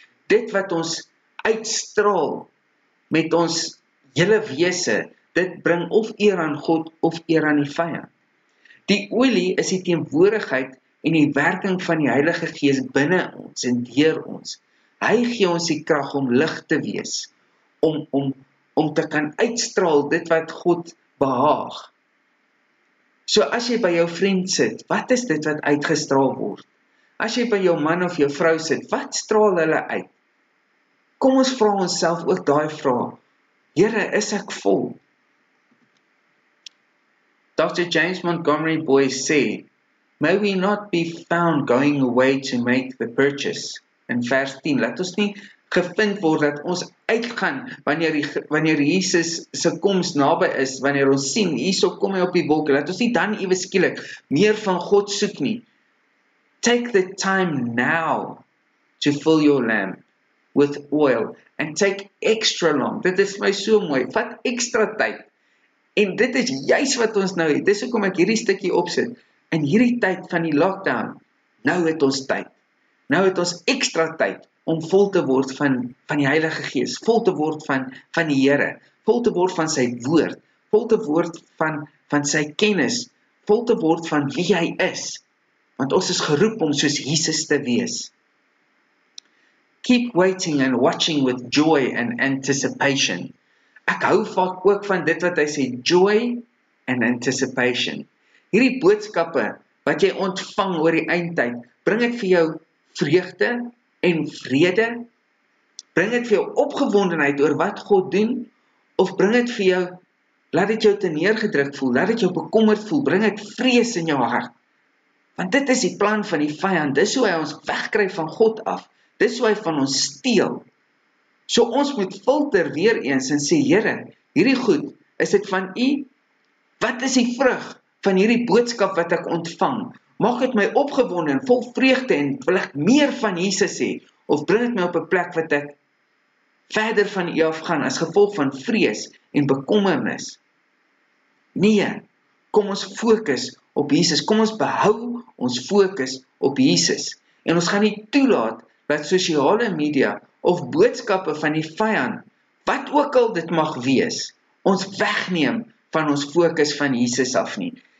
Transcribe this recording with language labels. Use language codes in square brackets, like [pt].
[af] Dit wat ons uitstraal, met ons hele wese, dit bring of eer aan God, of eer aan die vyand. Die olie is die teenwoordigheid en die werking van die Heilige Gees binne ons en deur ons. Hy gee ons die krag om lig te wees, om te kan uitstraal dit wat God behaag. So as jy by jou vriend sit, wat is dit wat uitgestraal word? As jy by jou man of jou vrou sit, wat straal hulle uit? Kom ons vra onsself ook daai vraag. Here, is ek vol? Dr. [en] James Montgomery Boyce sê, may we not be found going away to make the purchase, [af] in vers 10. Laat ons nie gevind word dat ons uitgaan wanneer Jesus se koms naby is, wanneer ons sien, hierso kom hy op die wolke, laat ons nie dan ewe skielik meer van God soek nie. [en] Take the time now to fill your lamp with oil and take extra long. [af] Dit is my so mooi. Vat ekstra tyd. En dit is juis wat ons nou het. Dis hoekom ek hierdie stukkie opsit. In hierdie tyd van die lockdown, nou het ons tyd. Nou het ons ekstra tyd om vol te word van die Heilige Gees, vol te word van die Here, vol te word van sy woord, vol te word van sy kennis, vol te word van wie hy is. Want ons is geroep om soos Jesus te wees. [en] Keep waiting and watching with joy and anticipation. [af] Ek hou vaak ook van dit wat hy sê, [en] joy and anticipation. [af] Hierdie boodskappe wat jy ontvang oor die eindtyd, bring dit vir jou vreugde en vrede? Bring dit vir jou opgewondenheid oor wat God doen? Of bring dit vir jou, laat dit jou teneergedruk voel, laat dit jou bekommerd voel, bring dit vrees in jou hart? Want dit is die plan van die vyand, dis hoe hy ons wegkry van God af, dis hoe hy van ons steel. So ons moet filter weer eens en sê, Here, hierdie goed, is dit van U? Wat is die vrug van hierdie boodskap wat ek ontvang? Maak dit my opgewonde en vol vreugde en wil ek meer van Jesus hê? Of bring dit my op 'n plek wat ek verder van U af gaan as gevolg van vrees en bekommernis? Nee, kom ons fokus op Jesus. Kom ons behou ons fokus op Jesus. En ons gaan nie toelaat dat sosiale media of boodskappe van die vyand, wat ook al dit mag wees, ons wegneem van ons fokus van Jesus af nie.